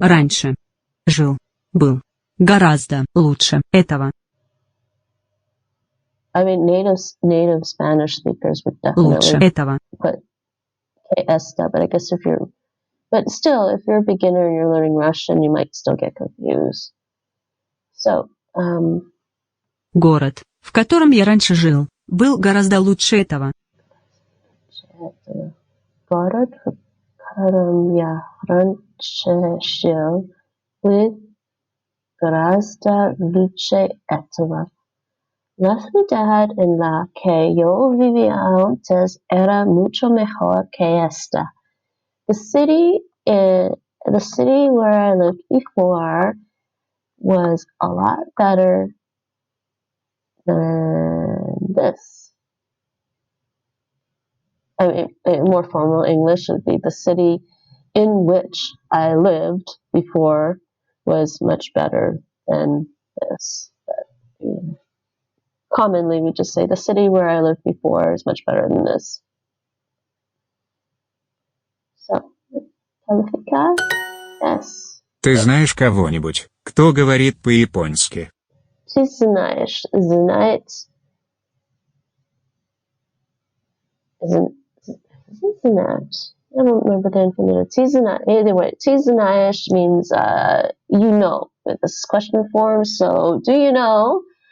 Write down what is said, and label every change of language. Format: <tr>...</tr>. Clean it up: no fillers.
<ru>раньше жил. Был. Гораздо лучше этого.</ru> <en>I mean, native Spanish speakers would</en> <ru>Лучше</ru> <en>definitely</en> <ru>этого.</ru> <en>put</en> <es>que esta,</es> <en>but I guess but still, if you're a beginner and you're learning Russian, you might still get confused. So,</en> <ru>Город, в котором я раньше жил, был гораздо лучше этого. город, которым я раньше жил, вы гораздо лучше этого.</ru> <es>La ciudad en la que yo vivía antes era mucho mejor que esta.</es> <en>The city where I lived before was a lot better than this. I mean, more formal English would be the city in which I lived before was much better than this. But, commonly, we just say the city where I lived before is much better than this. So, calificar? Yes.</en> <ru>Ты знаешь кого-нибудь, кто говорит по-японски? Ты знаешь, знает,</ru> <en>isn't that? I don't remember the infinitive.</en> <ru>Ты знаешь,</ru> <en>anyway,</en> <ru>ты знаешь</ru> <en>means you know. This is question form, so do you know?</en>